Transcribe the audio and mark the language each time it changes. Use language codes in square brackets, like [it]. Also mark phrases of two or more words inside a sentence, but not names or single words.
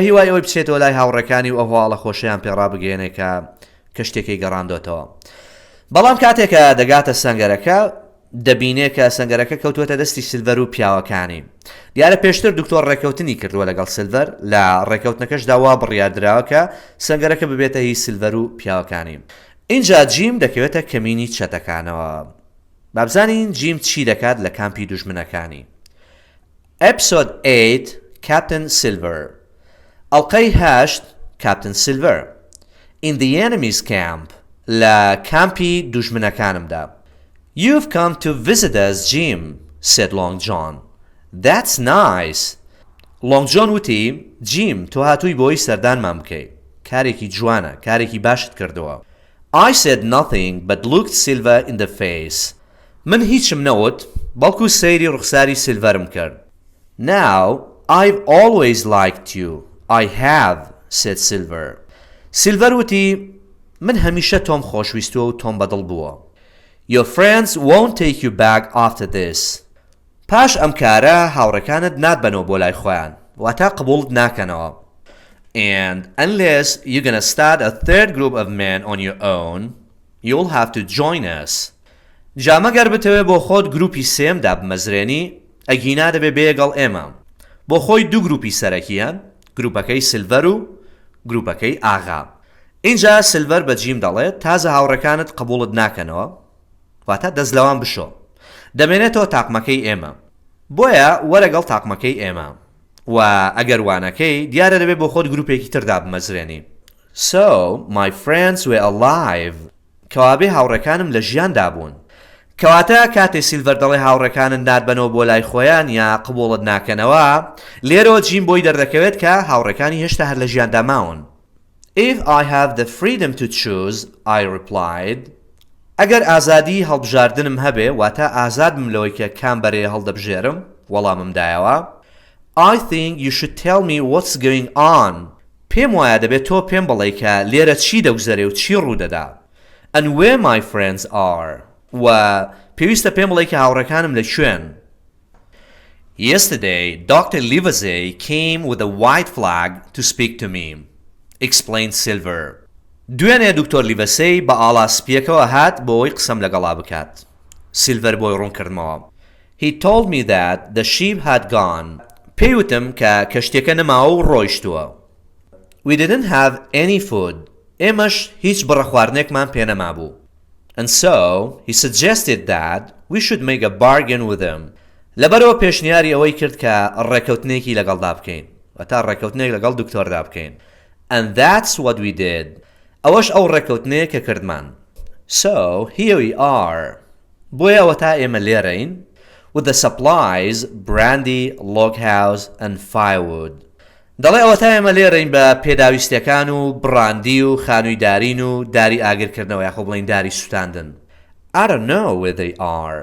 [ckb] هیوای ئەوەی بچێتەوە لای هاوڕەکانی و ئەو هەواڵە خۆشیان پێڕا بگەێنێت کە کەشتێکی گەڕاندۆتەوە بەڵام کاتێکە دەگاتە سەنگەرەکە دەبینێت کە سەنگەرەکە کەوتوێتە دەستی سیلڤەر و پیاوەکانی دیارە پێشتر دکتۆر ڕێکەوتنی کردووە لەگەڵ سیلڤەر لە ڕێکەوتنەکەشدا وا بڕیاردراوە کە سەنگەرەکە ببێتە هی سیلڤەر و پیاوەکانی اینجا جیم دەکەوێتە کەمینی چەتەکانەوە بابزانین جیم چی دەکات لە کامپی دوژمنەکانی ئەپیسۆد 8 کاپتن سیلڤەر ئەڵقەی 8 کاپتن سیلڤەر [en] In the enemy's camp [ckb] لە کامپی دوژمنەکانمدا [en] You've come to visit us, Jim, said Long John. That's nice. [ckb] Long John وتی جیم تۆ هاتووی بۆی سەردانمان بکەی کارێکی جوانە کارێکی باشت کردووە [en] I said nothing but looked Silver in the face. [ckb] من هیچم نەوت بەڵکو سەیری ڕوخساری سیلڤەرم کرد [en] Now, I've always liked you. I have, said Silver. Silver [ckb] وتی من هەمیشە تۆم خۆشویستووە و تۆم بەدڵ بووە [en] Your friends won't take you back after this. [ckb] پاش ئەم کارە هاوڕەکانت ناتبەنەوە بۆ لای خۆیان واتە قبوڵت ناکەنەوە [en] And unless you're gonna start a third group of men on your own, you'll have to join us. [ckb] جامەگەر بتەوێ بۆ خۆت گروپی سێمدا بمەزرێنی ئەگینا دەبێ بێگەڵ ئێمە بۆ خۆی دوو گروپی سەرەکیان گروپەکەی سیلڤەر و گروپەکەی ئاغا اینجا سیلڤەر بە جیم دەڵێت تازە هاوڕەکانت قبوڵت ناکەنەوە واتە دەستلەوان بشۆ دەمێنێتەوە تاقمەکەی ئێمە بۆیە وەرەگەڵ تاقمەکەی ئێمە و ئەگەر وانەکەی دیارە دەبێت بۆ خۆت گروپێکی تردا بمەزرێنی [en] So, my friends were alive [ckb] کەوابێ هاوڕەکانم لە ژیاندا بوون کەواتە کاتێ سیلڤەر دەڵێ هاوڕەکانت ناتبەنەوە بۆ لای خۆیان یا قبوڵت ناکەنەوە لێرەوە جیم بۆی دەردەکەوێت کە هاوڕەکانی هێشتا هەر لە ژیاندا ماون [en] If I have the freedom to choose, I replied [ckb] ئەگەر ئازادی هەڵبژاردنم هەبێ واتە ئازادم لەوەی کە کام بەرێ هەڵدەبژێرم وەڵامم دایەوە [en] I think you should tell me what's going on [ckb] پێم وایە دەبێت تۆ پێم بڵێ کە لێرە چی دەگوزەرێ و چی ڕوودەدا [en] And where my friends are [ckb] و پێویستە پێم بڵێ کە هاوڕەکانم لەکوێن [en] Yesterday, Dr. Livesey came with a white flag to speak to me, explained Silver. [ckb] دوێنێ دکتۆر لیڤەسەی بە ئاڵاسپیەکەوە هات بۆی قسەم لەگەڵا بکات سیلڤەر بۆی ڕوون کردمەوە [en] He told me that the sheep had gone. [ckb] پێیوتم کە کەشتێکە نەماوە و ڕۆیشتووە [en] We didn't have any food. [ckb] ئێمەش هیچ بڕە خواردنێکمان پێ نەما بوو [en] And so, he suggested that we should make a bargain with him. [ckb] لەبەرەوە پێشنیاری ئەوەی کرد کە ڕێکەوتنێکی لەگەڵدا بکەین وەتا ڕێکەوتنێک لەگەڵ دکتۆردا بکەین [en] And that's what we did. [ckb] ئەوەش ئەو ڕێکەوتنەیە کە کردمان [en] So, here we are. [ckb] بۆیە ئەوە تا ئێمە لێرەین [en] with the supplies, brandy, loghouse and firewood. [ckb] دەڵێ ئەوە تا ئێمە لێرەین بە پێداویستەکان و براندی و خانووی دارین و داری ئاگرکردنەوە یاخۆ بڵین داری سوتاندن [en] I don't know where they are.